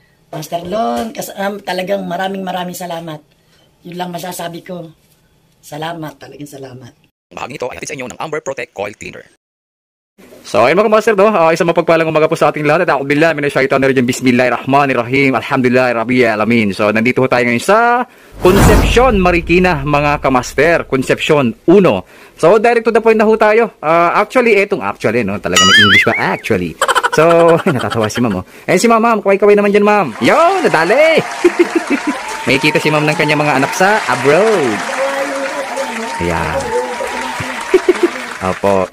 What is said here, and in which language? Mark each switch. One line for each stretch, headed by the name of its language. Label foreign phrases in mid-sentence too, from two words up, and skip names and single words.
Filipino: Master Lon, talagang maraming salamat. Yun lang masasabi ko. Salamat, talagang salamat. Bahagi nito ay hatid sa inyo ng Amber Protect Coil Cleaner. So ayun mga master, no? Isang mapagpalang umaga po sa ating lahat.
Arabic: At أعوذ بالله من الشيطان الرجيم بسم الله الرحمن الرحيم الحمد لله العالمين.
Filipino: So nandito po tayo ngayon sa Concepcion, Marikina, mga kamaster. Concepcion 1. So
English: direct to the point
Filipino: na ho tayo. Actually, no? Talaga may English ba? Actually. So, natatawa si ma'am, oh. Eh si ma'am, kaway-kaway naman dyan, ma'am. Yo, nadali! May kita si ma'am ng kanyang mga anak sa abroad. Ayan. Opo.